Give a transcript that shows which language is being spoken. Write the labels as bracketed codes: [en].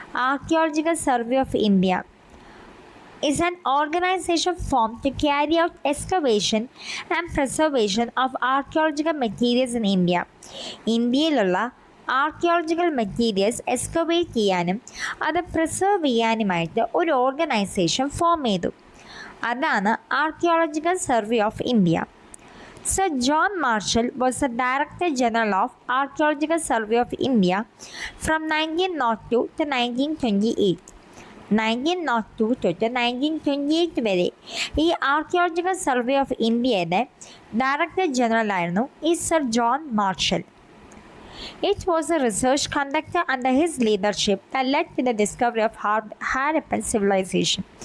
[en] Archaeological survey of India is an organization formed to carry out excavation and preservation of archaeological materials in India. [ml] ഇന്ത്യയിലുള്ള archaeological materials excavate ചെയ്യാനും അത് preserve ചെയ്യാനുമായിട്ട് ഒരു organisation form ചെയ്തു. അതാണ് archaeological survey of India. [en] Sir John Marshall was the Director General of Archaeological Survey of India from 1902 to 1928. [ml] 1902 തൊട്ട് 1928 വരെ ഈ archaeological survey of ഇന്ത്യയുടെ ഡയറക്ടർ ജനറൽ ആയിരുന്നു ഈ sir John marshal. [en] It was a research conductor under his leadership that led to the discovery of Harappan civilisation.